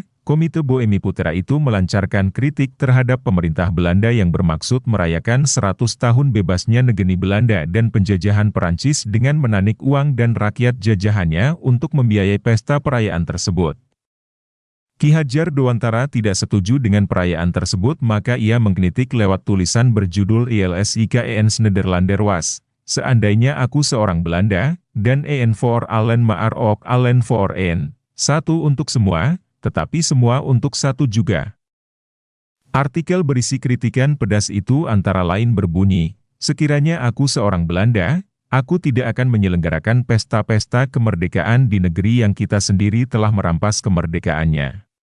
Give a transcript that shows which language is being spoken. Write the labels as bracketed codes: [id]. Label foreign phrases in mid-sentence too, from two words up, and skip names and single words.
[id] Komite Bumiputra itu melancarkan kritik terhadap pemerintah Belanda yang bermaksud merayakan 100 tahun bebasnya negeri Belanda dan penjajahan Perancis dengan menanik uang dan rakyat jajahannya untuk membiayai pesta perayaan tersebut. Ki Hadjar Dewantara tidak setuju dengan perayaan tersebut, maka ia mengkritik lewat tulisan berjudul [nl] ILSIKENS Nederlander was, [id] seandainya aku seorang Belanda, dan [nl] EN voor allen maar ook allen voor één, [id] satu untuk semua, tetapi semua untuk satu juga. Artikel berisi kritikan pedas itu antara lain berbunyi, sekiranya aku seorang Belanda, aku tidak akan menyelenggarakan pesta-pesta kemerdekaan di negeri yang kita sendiri telah merampas kemerdekaannya.